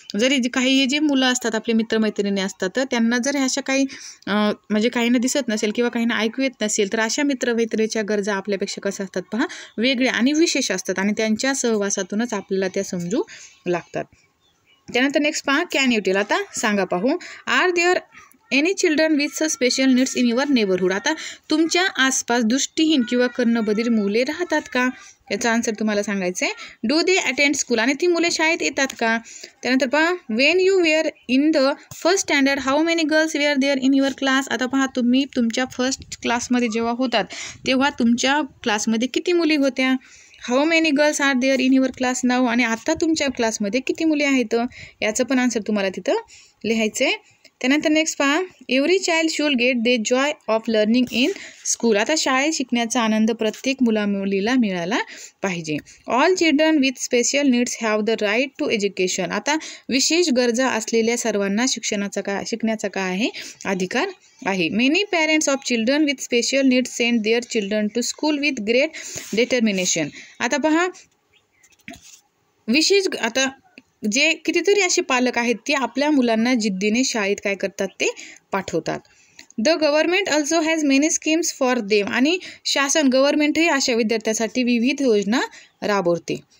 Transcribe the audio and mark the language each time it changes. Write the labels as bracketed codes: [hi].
[mr] जरी काही जे मुलं असतात आपले मित्रमैत्रिणी असतात तर त्यांना जर अशा काही म्हणजे काहींना दिसत नसेल किंवा काहींना ऐकू येत नसेल तर अशा मित्रमैत्रिणीच्या गरजा आपल्यापेक्षा कशा असतात पहा वेगळ्या आणि विशेष असतात आणि त्यांच्या सहवासातूनच आपल्याला त्या समजू लागतात. त्यानंतर नेक्स्ट पहा [en] Can you tell. [mr] आता सांगा पाहू. [en] Are there any children with such special needs in your neighbourhood. [mr] आता तुमच्या आसपास दृष्टीहीन किंवा कर्णबधिर मुले राहतात का, याचा आन्सर तुम्हाला सांगायचं आहे. [en] Do they attend school. [mr] आणि ती मुले शाळेत येतात का. त्यानंतर पहा [en] When you were in the first standard how many girls were there in your class. [mr] आता पहा तुम्ही तुमच्या फर्स्ट क्लासमध्ये जेव्हा होतात तेव्हा तुमच्या क्लासमध्ये किती मुली होत्या. [en] How many girls are there in your class now. [mr] आणि आता तुमच्या क्लासमध्ये किती मुली आहेत याचं पण आन्सर तुम्हाला तिथं लिहायचं आहे. त्यानंतर नेक्स्ट पहा [en] Every child should get the joy of learning in school. [mr] आता शाळेत शिकण्याचा आनंद प्रत्येक मुलीला मिळाला पाहिजे. [en] All children with special needs have the right to education. [mr] आता विशेष गरजा असलेल्या सर्वांना शिकण्याचा काय आहे अधिकार आहे. [en] Many parents of children with special needs send their children to school with great determination. [mr] आता पहा आता जे कितीतरी असे पालक आहेत ते आपल्या मुलांना जिद्दीने शाळेत काय करतात ते पाठवतात. [en] The government also has many schemes for them. [mr] आणि गव्हर्नमेंटही अशा विद्यार्थ्यांसाठी विविध योजना राबवते.